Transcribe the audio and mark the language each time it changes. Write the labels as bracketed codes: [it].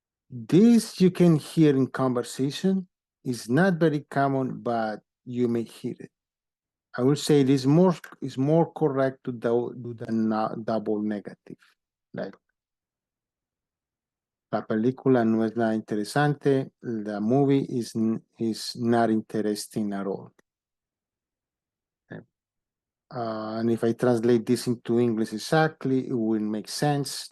[en] This you can hear in conversation. It's not very common, but you may hear it. I would say it is more correct to do the double negative. [es] Like, la película no es nada interesante. [en] The movie is not interesting at all. Okay. And if I translate this into English exactly, it will make sense.